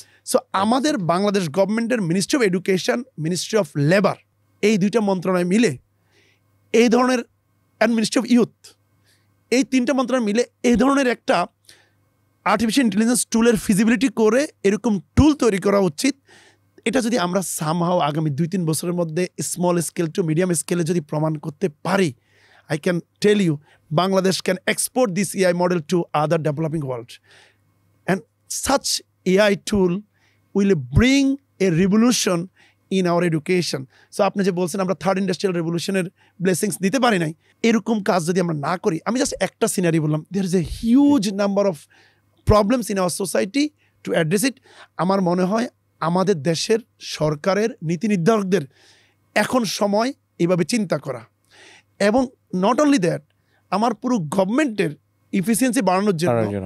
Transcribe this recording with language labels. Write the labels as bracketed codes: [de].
[bn] So আমাদের বাংলাদেশ গভর্নমেন্টের ministry of education, ministry of labour, এই 2টা মন্ত্রণালয় মিলে এই ধরনের, অ্যান্ড মিনিস্ট্রি অফ ইউথ, এই 3টা মন্ত্রণালয় মিলে এই ধরনের একটা আর্টিফিশিয়াল ইন্টেলিজেন্স টুলের ফিজিবিলিটি করে এরকম টুল তৈরি করা উচিত। এটা যদি আমরা সামহাও আগামী 2-3 বছরের মধ্যে স্মল স্কেল টু মিডিয়াম স্কেলে যদি প্রমাণ করতে পারি, [en] I can tell you Bangladesh can export this AI model to other developing world, and such AI tool will bring a revolution in our education. [bn] So আপনি যে বলছেন আমরা থার্ড ইন্ডাস্ট্রিয়াল রেভলিউশনের ব্লেসিংস দিতে পারি নাই, এরকম কাজ যদি আমরা না করি, আমি জাস্ট একটা সিনারি বললাম, [en] There is a huge number of problems in our society to address it. [bn] আমার মনে হয় আমাদের দেশের সরকারের নীতি নির্ধারকদের এখন সময় এইভাবে চিন্তা করা, এবং [en] not only that, [bn] আমার পুরো গভর্নমেন্টের ইফিসিয়েন্সি বাড়ানোর জন্য